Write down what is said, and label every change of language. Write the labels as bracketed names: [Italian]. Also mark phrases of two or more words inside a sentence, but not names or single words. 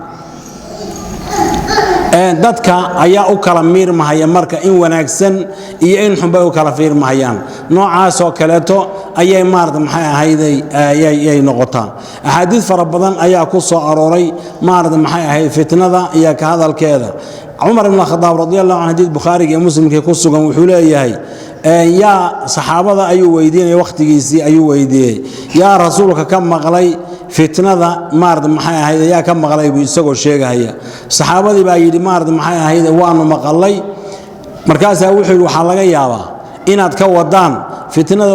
[Somali] dadka ayaa u kala miirmahaya marka in wanaagsan iyo in xun bay u kala fiirmahayaan noocaas oo kaleeto ayay maarta maxay ahayday ayay noqotaa axaadiis fara badan ayaa ku soo arooray maarta maxay ahayd fitnada iyo ka hadalkeeda Umar ibn Khattab [Arabic] رضي الله عنه [Somali] hadith Bukhari iyo Muslim ku sugan wuxuu leeyahay yaa saxaabada ayuu weydiinay waqtigiisii ayuu weydiiyay yaa rasuulka ka maqlay fitnada maarta maxay ahayd yaa ka maqlay buu isagoo sheegaya saxaabadii baa yiri maarta maxay ahayd waanu maqlay markaas wuxuu yiri waxa laga yaabaa inaad ka wadaan fitnada